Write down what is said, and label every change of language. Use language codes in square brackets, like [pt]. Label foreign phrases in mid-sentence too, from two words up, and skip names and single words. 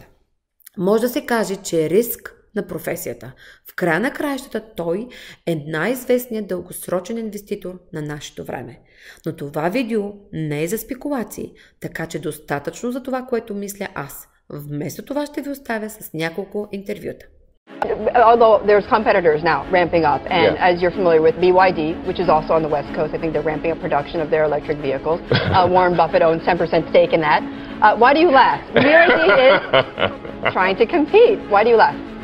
[bg] Може да се каже, че е риск на професията. В края на краищата той е най-известният дългосрочен инвеститор на нашето време. Но това видео не е за спекулации, така че достатъчно за това, което мисля аз. Вместо това ще ви оставя с няколко интервюта. [en] Although there's competitors now ramping up, and as you're familiar with BYD, which is also on the West Coast, I think they're ramping up production of their electric vehicles. Warren Buffett owns 10% stake in that. Why do you laugh? BYD is trying to compete. Why do you laugh?